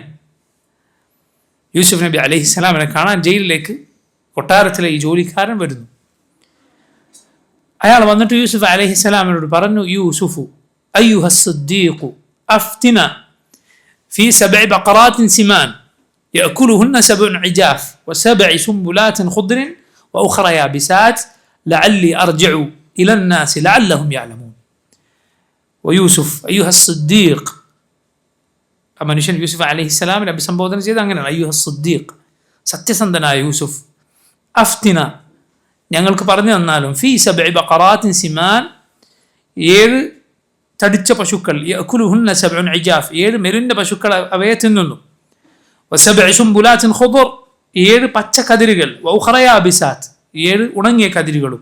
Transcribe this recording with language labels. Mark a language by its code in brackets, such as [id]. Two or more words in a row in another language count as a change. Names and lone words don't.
[ml] യൂസുഫ് നബി അലൈഹിസ്സലാമിനെ കാണാൻ ജയിലിലേക്ക് കൊട്ടാരത്തിലെ ഈ ജോലിക്കാരൻ വരുന്നു. അയാൾ വന്നിട്ട് യൂസുഫ് അലൈഹിസ്സലാമിനോട് പറഞ്ഞു, [ar] يوسف أيها الصديق أفتنا في سبع بقرات سمان يأكلهن سبع عجاف وسبع سنبلات خضر وأخرى يابسات لعلي أرجع إلى الناس لعلهم يعلمون. ويوسف أيها الصديق, [ml] മനുഷ്യൻ യൂസുഫ് അലൈഹിസ്സലാമിനെ അഭിസംബോധന ചെയ്ത് അങ്ങനെയാണ്, [ar] أيها الصديق, [ml] സത്യസന്ധനായ യൂസുഫ്, അഫ്തിന, ഞങ്ങൾക്ക് പറഞ്ഞു തന്നാലും, [ar] في سبع بقرات سمان, [ml] 7 തടിച്ച പശുക്കൾ, [ar] يأكلهن سبع عجاف, [ml] 7 മെലിഞ്ഞ പശുക്കൾ അവയെ തിന്നുന്നു, [ar] وسبع سنبلات خضر, [ml] 7 പച്ച കതിരുകൾ, [ar] وأخر يابسات, [ml] 7 ഉണങ്ങിയ കതിരുകളും.